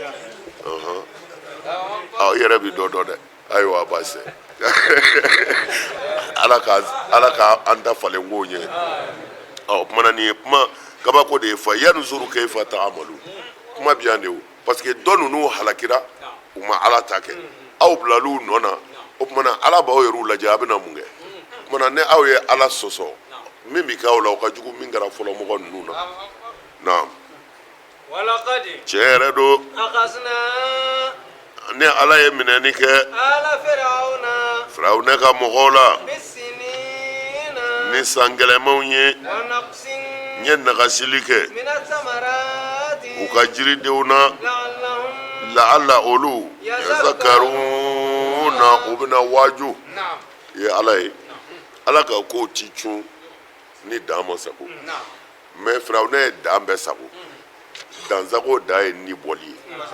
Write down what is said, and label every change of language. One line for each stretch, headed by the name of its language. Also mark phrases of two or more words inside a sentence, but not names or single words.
Bambara: i yɛrɛ bɛ dɔ dɔn dɛ ayiwa baasi ala ka an ta falen k'o ɲɛ o kumana nin ye kuma kabako de ye
Arabic: فينظر كيف تعملون
Bambara: kuma bɛ yan de o
French: parce que
Bambara: dɔ ninnu halakira u ma ala ta kɛ aw bilal'u nɔ na o kumana ala b'aw yɛrɛw lajɛ a bɛna mun kɛ o kumana ni aw ye ala sɔsɔ min bɛ kɛ aw la o ka jugu min kɛra fɔlɔ mɔgɔ ninnu na naam
Arabic: ولقد
Bambara: tiɲɛ yɛrɛ don
Arabic: أخذنا
Bambara: ni ala ye minɛni kɛ
Arabic: آل فرعون
Bambara: firawuna ka mɔgɔw la
Arabic: بالسنين
Bambara: ni san gɛlɛmanw ye
Arabic: ونقص
Bambara: n ye nagasili kɛ
Arabic: من الثمرات
Bambara: u ka jiridenw na
Arabic: لعلهم
Bambara: la'alla olu yazakkaruna u bɛna waaju ye ala ye ala ka kow ti cun ni dan ma sago mais firawuna ye dan bɛɛ sago dansago da ye ni bɔli ye